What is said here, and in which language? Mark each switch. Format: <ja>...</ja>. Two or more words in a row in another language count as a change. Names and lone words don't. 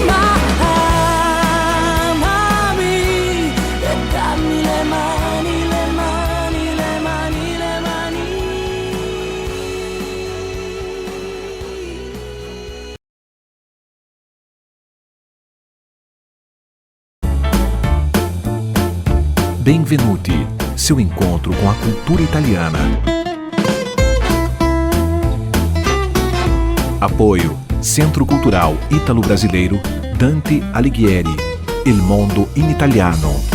<it>Ma amami e dammi le mani, le mani, le mani, le mani. Benvenuti,</it> <pt>seu encontro com a cultura italiana. Apoio Centro Cultural Ítalo-Brasileiro Dante Alighieri, Il Mondo in Italiano.</pt>